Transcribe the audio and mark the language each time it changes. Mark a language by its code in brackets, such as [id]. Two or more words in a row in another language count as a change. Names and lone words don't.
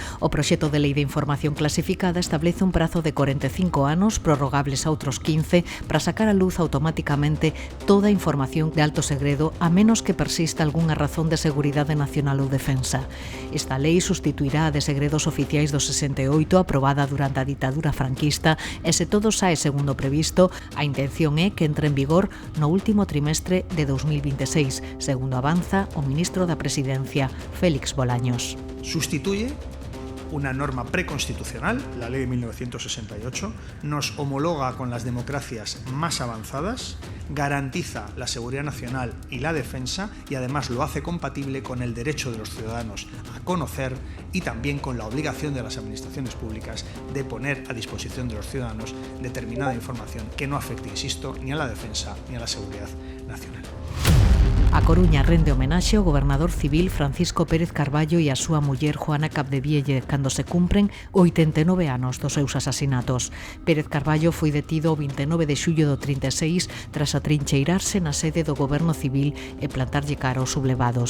[gl] O proxecto de lei de información clasificada establece un prazo de 45 anos, prorrogables a outros 15, para sacar a luz automáticamente toda a información de alto segredo, a menos que persista algunha razón de seguridade nacional ou defensa. Esta lei sustituirá a de segredos oficiais do 68, aprobada durante a ditadura franquista, e se todo sae segundo previsto, a intención é que entre en vigor no último trimestre de 2026, segundo avanza o ministro da Presidencia, Félix Bolaños. [es] Sustituye una norma preconstitucional, la ley de 1968, nos homologa con las democracias más avanzadas, garantiza la seguridad nacional y la defensa y además lo hace compatible con el derecho de los ciudadanos a conocer y también con la obligación de las administraciones públicas de poner a disposición de los ciudadanos determinada información que no afecte, insisto, ni a la defensa ni a la seguridad nacional. [gl] A Coruña rende homenaxe ao gobernador civil Francisco Pérez Carballo e a súa muller Juana Capdevielle cando se cumpren 89 anos dos seus asasinatos. Pérez Carballo foi detido o 29 de xullo do 36 tras atrincheirarse na sede do goberno civil e plantarlle cara aos sublevados.